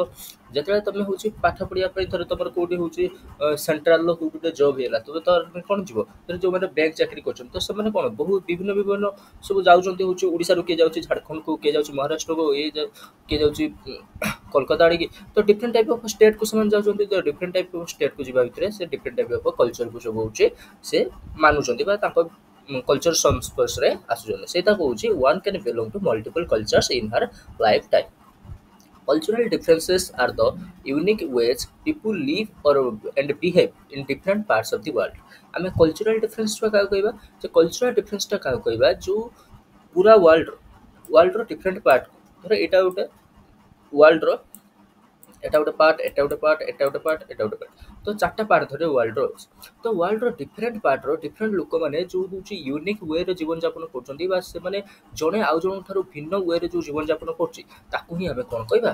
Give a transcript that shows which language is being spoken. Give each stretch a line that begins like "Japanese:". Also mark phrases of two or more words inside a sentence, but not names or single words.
Odia: ଯେତେବେଳେ ତମେ ହେଉଛି ପାଠ ପଢ଼ିବା ପାଇଁ ଧର ତମର କେଉଁଠି ହେଉଛି ସେଣ୍ଟ୍ରାଲର କେଉଁଠି ଗୋଟେ ଜବ୍ ହେଇଗଲା ତମେ ତ କ'ଣ ଯିବ ଧର ଯେଉଁମାନେ ବ୍ୟାଙ୍କ ଚାକିରି କରୁଛନ୍ତି ତ ସେମାନେ କ'ଣ ବହୁତ ବିଭିନ୍ନ ବିଭିନ୍ନ ସବୁ ଯାଉଛନ୍ତି ହେଉଛି ଓଡ଼ିଶାରୁ କିଏ ଯାଉଛି ଝାଡ଼ଖଣ୍ଡକୁ, କିଏ ଯାଉଛି ମହାରାଷ୍ଟ୍ରକୁ, କିଏ ଯାଉଛି କୋଲକାତା ଆଡ଼ିକି। ତ
English: different type of state-ku
Odia: ସେମାନେ ଯାଉଛନ୍ତି। ତ
English: different type of state-ku
Odia: ଯିବା ଭିତରେ ସେ
English: different type of culture-ku
Odia: ସବୁ ହେଉଛି ସେ ମାନୁଛନ୍ତି ବା ତାଙ୍କ କଲଚର ସଂସ୍ପର୍ଶରେ ଆସୁଛନ୍ତି। ସେଇଟା କହୁଛି
English: one can belong to multiple cultures in her life time. Cultural differences are the unique ways people live or and behave in different parts of the world.
Odia: ଆମେ
English: cultural difference
Odia: ଟା କାହାକୁ କହିବା? ଯେ
English: cultural difference
Odia: ଟା କାହାକୁ କହିବା? ଯୋଉ ପୁରା
English: world-r different part,
Odia: ଧର ଏଇଟା ଗୋଟେ ୱାର୍ଲଡର এটা ଗୋଟେ ପାର୍ଟ, ଏଟା ଗୋଟେ ପାର୍ଟ, ଏଟା ଗୋଟେ ପାର୍ଟ, ଏଟା ଗୋଟେ ପାର୍ଟ, ତ ଚାରିଟା ପାର୍ଟ ଧରେ ୱାର୍ଲଡର ଅଛି। ତ
English: world-r different part-r different
Odia: ଲୋକମାନେ ଯୋଉ ହେଉଛି
English: unique way-re
Odia: ଜୀବନଯାପନ କରୁଛନ୍ତି ବା ସେମାନେ ଜଣେ ଆଉ ଜଣଙ୍କ ଠାରୁ ଭିନ୍ନ ୱେରେ ଯୋଉ ଜୀବନଯାପନ କରୁଛି ତାକୁ ହିଁ ଆମେ କ'ଣ କହିବା?